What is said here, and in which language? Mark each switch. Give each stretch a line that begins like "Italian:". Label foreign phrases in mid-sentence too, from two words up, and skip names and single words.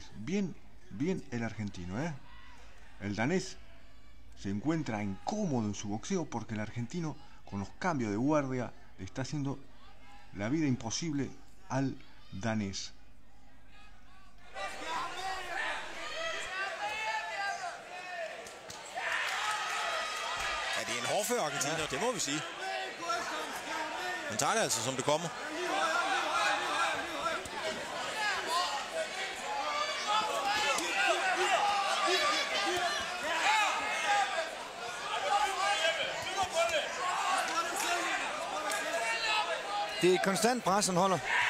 Spanish: Bien el argentino, El danés se encuentra incómodo en su boxeo porque el argentino, con los cambios de guardia, le está haciendo la vida imposible al danés.
Danish: Ja, det er en hårdfør argentiner, det må vi sige. Han tager det altså, som det kommer. Det er et konstant pres, han holder.